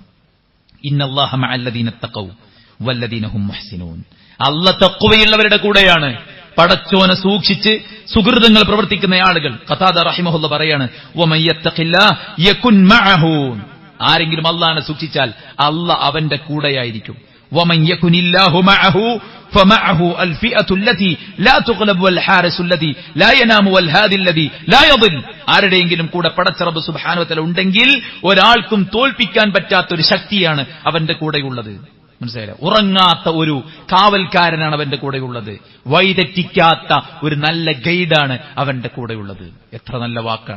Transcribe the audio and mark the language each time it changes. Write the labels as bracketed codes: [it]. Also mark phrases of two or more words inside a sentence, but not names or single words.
[ar] إن الله مع الذين اتقوا والذين هم محسنون, [ml] അല്ലാഹ് തഖ്വയുള്ളവരുടെ കൂടെയാണ്. പടച്ചോനെ സൂക്ഷിച്ച് സുഹൃതങ്ങൾ പ്രവർത്തിക്കുന്ന ആളുകൾ. ഖതാദ റഹിമഹുല്ലാഹ് പറയാണ്, [ar] ومن يتق الله يكن معه, [ml] ആരെങ്കിലും അല്ലാഹനെ സൂക്ഷിച്ചാൽ അല്ലാഹ് അവന്റെ കൂടെയായിരിക്കും. [ar] ومن يكن الله معه فمعه الفئة التي لا تغلب والحارس الذي لا ينام والهادي الذي لا يضل. [ml] ആരുടെയെങ്കിലും കൂടെ പടച്ച റബ്ബ് [ar] سبحانه وتعالى [ml] ഉണ്ടെങ്കിൽ ഒരാൾക്കും തോൽപ്പിക്കാൻ പറ്റാത്ത ഒരു ശക്തിയാണ് അവന്റെ കൂടെയുള്ളത്. മനസ്സിലായില്ല? ഉറങ്ങാത്ത ഒരു കാവൽക്കാരനാണ് അവന്റെ കൂടെയുള്ളത്. വഴിതെറ്റിക്കാത്ത ഒരു നല്ല ഗൈഡാണ് അവന്റെ കൂടെയുള്ളത്. എത്ര നല്ല വാക്കാണ്!